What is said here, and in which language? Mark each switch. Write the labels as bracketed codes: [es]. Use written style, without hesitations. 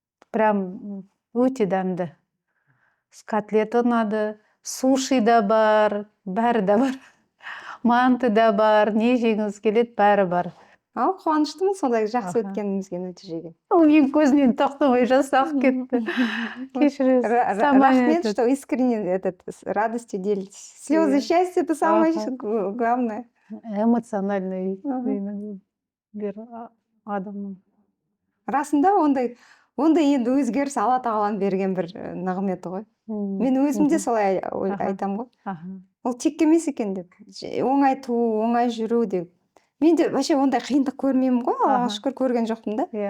[kk] Прям өте дәмді. Котлеті ұнады, суши да бар, бәрі да бар. Манты да бар, не жегіңіз келеді, бәрі бар. Қуаныштымын сондай жақсы өткенімізге нәтижеге. Мен көзінен тоқтамай жасы ағып кетті. Кешіріңіз. [ru] Рахмет, что искренне радостью делитесь. Слезы счастья — это самое главное. [kk] Эмоциональный бір адамның. Расында ондай енді өзгеріс Алла тағаланың берген бір нығметі ғой. Мен өзім де солай айтам ғой. Ол тек емес екен деп. Оңай туу, оңай жүру деп. Мен де [ru] вообще [kk] ондай қиындық көрмеймін ғой, Аллаға шүкір көрген жоқпын да.